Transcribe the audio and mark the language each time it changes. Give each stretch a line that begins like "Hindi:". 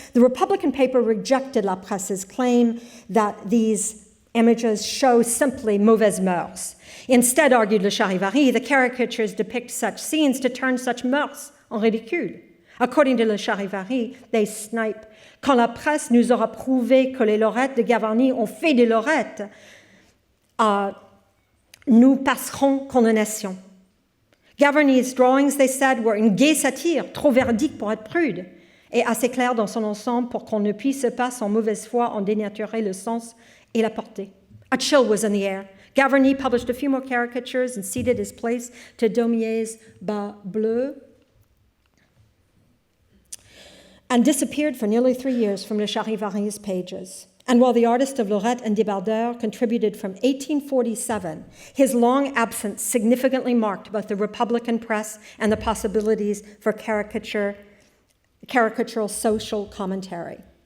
English: The Republican paper rejected La Presse's claim that these images show simply mauvaises mœurs. Instead, argued Le Charivari, the caricatures depict such scenes to turn such mœurs en ridicule. According to Le Charivari, they snipe.
French: Quand la presse nous aura prouvé que les lorettes de Gavarni ont fait des lorettes, nous passerons condamnation.
English: Gavarni's drawings, they said, were
French: une gaie satire, trop véridique pour être prude, et assez claire dans son ensemble pour qu'on ne puisse pas, sans mauvaise foi, en dénaturer le sens et la portée.
English: A chill was in the air. Gavarni published a few more caricatures and ceded his place to Daumier's Bas Bleu, and disappeared for nearly 3 years from Le Charivari's pages. And while the artist of Lorette and Débardeur contributed from 1847, his long absence significantly marked both the Republican press and the possibilities for caricatural social commentary.